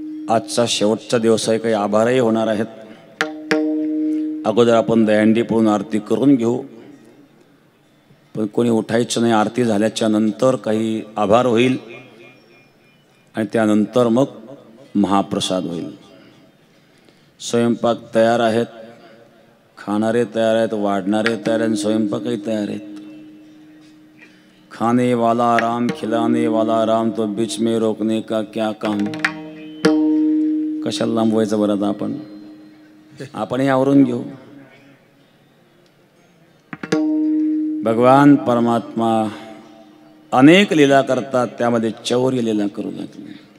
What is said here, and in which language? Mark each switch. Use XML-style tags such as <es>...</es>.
<mr>आजचा शेवटचा दिवस आहे, काही आभारही होणार आहेत. अगोदर आपण दहीहंडी पळून आरती करून घेऊ. पण कोणी उठायचं नाही. आरती झाल्याच्या नंतर काही आभार होईल आणि त्यानंतर मग महाप्रसाद होईल. स्वयंपाक तयार आहेत, खाणारे तयार आहेत, वाढणारे तयार आहेत, स्वयंपाकही तयार आहेत.</mr> <hi>खाने वाला राम, खिलाने वाला राम, तो बीच में रोकने का क्या काम.</hi> <mr>कशाला लांबवायचं बरं आता आपणही आवरून घेऊ. भगवान परमात्मा अनेक लीला करतात, त्यामध्ये चौर्य लीला करू लागले.</mr>